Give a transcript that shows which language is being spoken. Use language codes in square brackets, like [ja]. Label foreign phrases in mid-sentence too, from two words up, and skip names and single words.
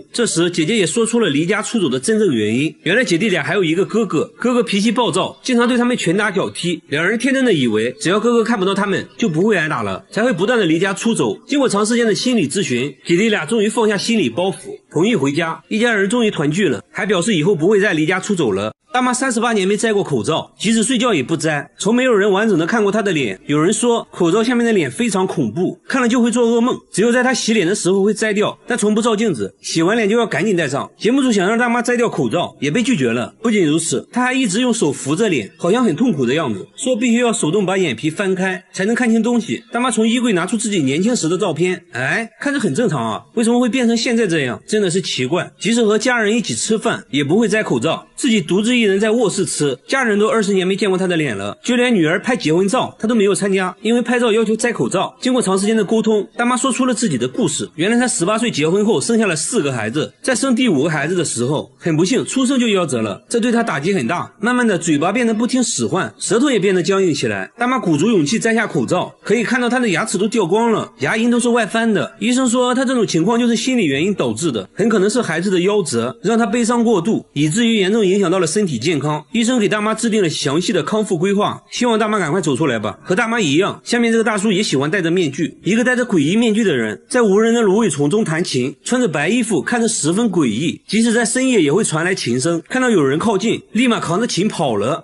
[zh] 這時姐姐也說出了離家出走的真正原因，原來姐弟倆還有一個哥哥，哥哥脾氣暴躁，經常對他們拳打腳踢，两人天真的以為只要哥哥看不到他們就不会挨打了，才會不斷的離家出走。經過長時間的心理諮詢，姐弟倆終於放下心理包袱，同意回家，一家人終於團聚了，還表示以後不會再離家出走了。大媽38年沒摘過口罩，即使睡覺也不摘，從沒有人完整的看過她的臉。有人說口罩下面的臉非常恐怖，看了就會做噩夢，只有在她洗臉的時候會摘掉，但從不照鏡子，洗完臉就要趕緊戴上。節目組想讓大媽摘掉口罩，也被拒絕了。不僅如此，她還一直用手扶着臉，好像很痛苦的樣子，說必須要手動把眼皮翻開才能看清東西。大媽從衣櫃拿出自己年輕時的照片，看着很正常啊，為什麼會變成現在這樣？真的是奇怪。即使和家人一起吃飯，也不会摘口罩，自己獨自一人在卧室吃，家人都20年沒見過他的臉了，就連女兒拍結婚照他都沒有參加，因為拍照要求摘口罩。經過長時間的溝通，大媽說出了自己的故事。原來她18歲結婚後生下了4個孩子，在生第5個孩子的時候，很不幸出生就夭折了，這對她打擊很大，慢慢的嘴巴變得不聽使喚，舌頭也變得僵硬起來。大媽鼓足勇氣摘下口罩，可以看到她的牙齒都掉光了，牙齦都是外翻的。醫生說她這種情況就是心理原因導致的，很可能是孩子的夭折讓她悲傷過度，以至於嚴重影響到了身體健康。醫生給大媽制定了詳細的康復規劃，希望大媽趕快走出來吧。和大媽一樣，下面這個大叔也喜歡戴着面具，一個戴着詭異面具的人在無人的蘆葦叢中彈琴，穿着白衣服，看着十分詭異，即使在深夜也會傳來琴聲，看到有人靠近立馬扛着琴跑了。